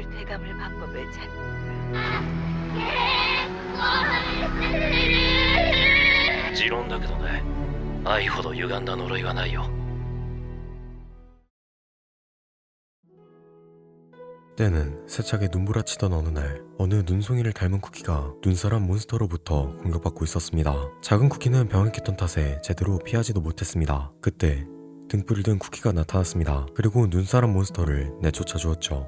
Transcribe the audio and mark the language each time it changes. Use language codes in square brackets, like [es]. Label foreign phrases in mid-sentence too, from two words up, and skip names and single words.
[ko] 되감을 방법을 찾. [ja] 持論だけどね、愛ほど歪んだ呪いはないよ。 [ko] 때는 세차게 눈부라치던 어느 날, 어느 눈송이를 닮은 쿠키가 눈사람 몬스터로부터 공격받고 있었습니다. 작은 쿠키는 병행했던 탓에 제대로 피하지도 못했습니다. 그때 등불을 든 쿠키가 나타났습니다. 그리고 눈사람 몬스터를 내쫓아 주었죠.